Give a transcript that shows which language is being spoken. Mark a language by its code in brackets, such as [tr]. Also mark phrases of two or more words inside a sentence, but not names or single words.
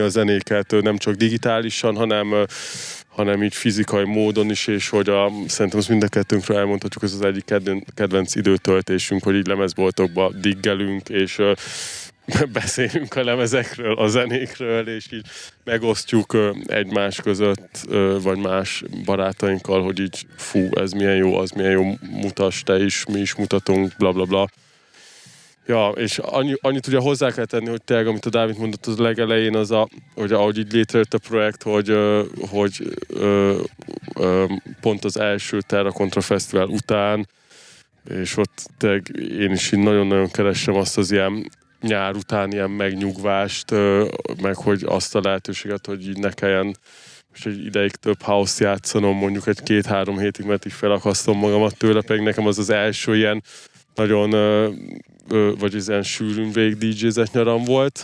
[hu] a zenéket nem csak digitálisan, hanem így fizikai módon is, és hogy szerintem azt mind a kettőnkről elmondhatjuk, ez az egyik kedvenc időtöltésünk, hogy így lemezboltokba diggelünk, és beszélünk a lemezekről, a zenékről, és így megosztjuk egymás között, vagy más barátainkkal, hogy így fú, ez milyen jó, az milyen jó, mutass te is, mi is mutatunk, bla bla bla. Ja, és annyit ugye hozzá kell tenni, hogy tényleg, amit a Dávid mondott az legelején, az hogy ahogy így létrejött a projekt, hogy pont az első Terra Contra Fesztivál után, és ott tényleg én is így nagyon-nagyon keresem azt az ilyen nyár után ilyen megnyugvást, meg hogy azt a lehetőséget, hogy így ne kelljen és egy ideig több house-t játszanom, mondjuk egy 2-3 hétig, mert így felakasztom magamat tőle, pedig nekem az első ilyen nagyon, vagy az ilyen sűrűn végig DJ-zett nyaram volt.